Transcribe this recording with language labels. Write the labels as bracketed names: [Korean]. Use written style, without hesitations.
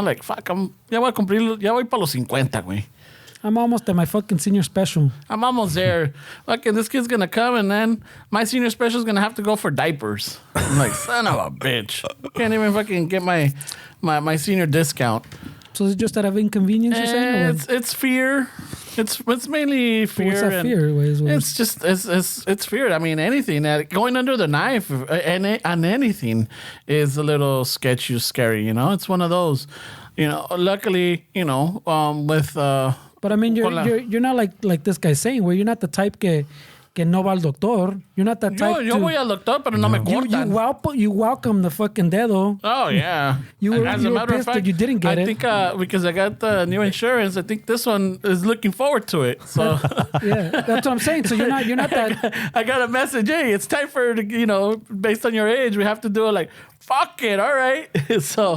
[English] Like, fuck, [Spanish] ya voy para los 50, güey. [English] I'm almost at my fucking senior special. I'm almost there. Fucking, this kid's gonna come, and then my senior special is gonna have to go for diapers. I'm like, son of a bitch. Can't even fucking get my senior discount. So is it just out of inconvenience, you're saying? It's fear. It's mainly fear. What's that fear? It's just it's fear. I mean, anything going under the knife and anything is a little sketchy, scary. You know, it's one of those. You know, luckily, you know, with. But I mean, you're not like this guy's saying, where you're not the type [Spanish] que no va al doctor. [English] You're not that type. [Spanish] Yo voy al doctor, pero no me cortan. [English] You welcome the fucking dedo. Oh yeah. You were pissed that you didn't get it. I think because I got the new insurance, I think this one is looking forward to it. So yeah, that's what I'm saying. So you're not that. I got a message. Hey, it's time for, you know, based on your age, we have to do it. Like, fuck it, all right. So